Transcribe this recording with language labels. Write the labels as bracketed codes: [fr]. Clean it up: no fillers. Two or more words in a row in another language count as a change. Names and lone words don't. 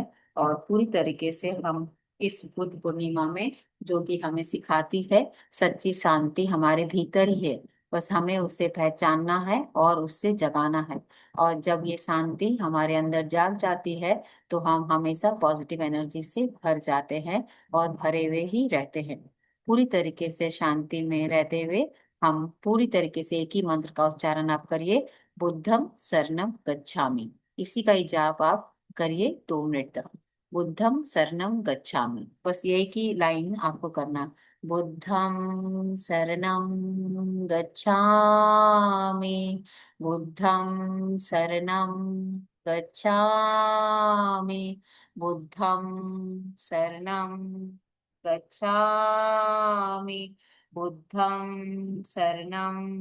[hi] और पूरी तरीके से हम इस बुद्ध पूर्णिमा में, जो कि हमें सिखाती है सच्ची शांति हमारे भीतर ही है, बस हमें उसे पहचानना है और उससे जगाना है। और जब ये शांति हमारे अंदर जाग जाती है तो हम हमेशा [en] positive energy [hi] से भर जाते हैं और भरे हुए ही रहते हैं। पूरी तरीके से शांति में रहते हुए हम पूरी तरीके से एक ही मंत्र का उच्चारण आप करिए, [pi] बुद्धम शरणम गच्छामि। [hi] इसी का ही जाप आप करिए 2 मिनट तक, [pi] बुद्धम शरणम गच्छामि। [hi] बस ये एक ही लाइन आपको करना, [pi] बुद्धम शरणम गच्छामि, बुद्धम शरणम गच्छामि, बुद्धम शरणम गच्छामि, बुद्धं शरणं